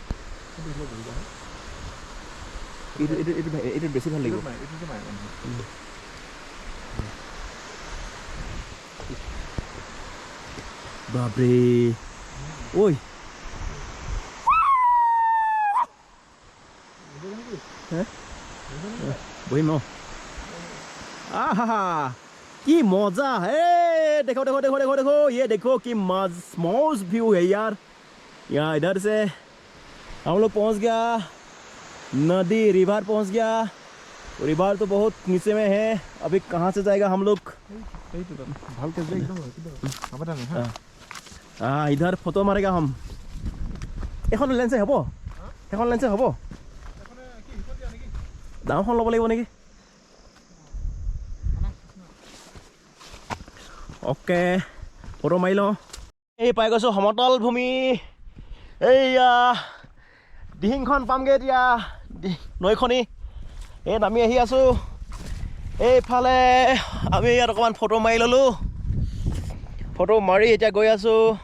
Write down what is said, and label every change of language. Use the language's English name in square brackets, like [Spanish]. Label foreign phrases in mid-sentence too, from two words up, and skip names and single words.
[Assamese] এইটো বেছি ভাল লাগিব বাপৰে ঐ বহিম ন কি [Hindi] मजा है देखो देखो देखो देखो देखो ये देखो कि मौज व्यू है यार यहाँ इधर से हम लोग पहुँच गया नदी रिवर पहुँच गया रिवर तो बहुत नीचे में है अभी कहाँ से जाएगा हम लोग इधर फोटो मारेगा हम [Assamese] এখন লেন্সে হ'ব এখন লেন্সে হ'ব ডাঙৰখন ল'ব লাগিব নেকি অ'কে ফটো মাৰি লওঁ এই পাই গৈছোঁ সমতল ভূমি এইয়া দিহিংখন পামগৈ এতিয়া নৈখনি এই নামি আহি আছোঁ এইফালে আমি ইয়াত অকণমান ফটো মাৰি ল'লোঁ ফটো মাৰি এতিয়া গৈ আছোঁ